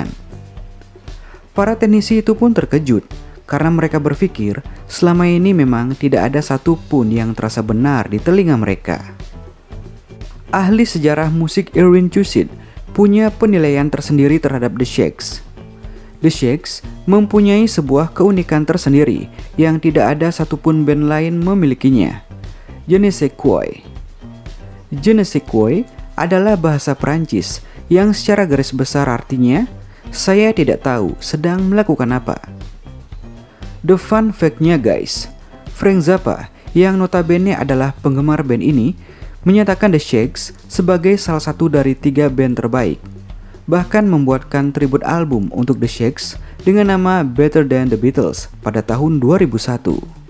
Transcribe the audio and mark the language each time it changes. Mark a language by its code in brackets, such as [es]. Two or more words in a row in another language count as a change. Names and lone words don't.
[id] Para teknisi itu pun terkejut, karena mereka berpikir selama ini memang tidak ada satupun yang terasa benar di telinga mereka. Ahli sejarah musik Irwin Cusid punya penilaian tersendiri terhadap The Shakes. The Shakes mempunyai sebuah keunikan tersendiri yang tidak ada satupun band lain memilikinya. [fr] Je ne sais quoi. Je ne sais quoi [id] adalah bahasa Perancis yang secara garis besar artinya saya tidak tahu sedang melakukan apa. [en] The fun fact-nya guys, [id] Frank Zappa yang notabene adalah penggemar band ini menyatakan The Shakes sebagai salah satu dari 3 band terbaik. Bahkan membuatkan tribute album untuk The Shakes dengan nama Better Than The Beatles pada tahun 2001.